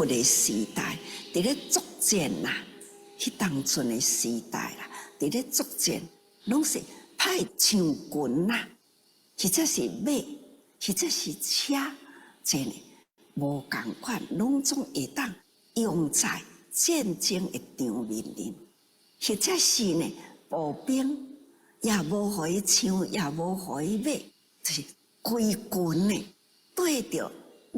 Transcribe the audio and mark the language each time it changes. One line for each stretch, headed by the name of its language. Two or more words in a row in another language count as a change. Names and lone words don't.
Min Nan Chinese: 的时代，伫咧作战啦，迄当阵的时代啦，伫咧作战，拢是派枪群啦，或者是马，或者是车，这呢无共款，拢总会当用在战争的场面里，或者是呢步兵，也无互伊枪，也无互伊马，就是规群呢对着马。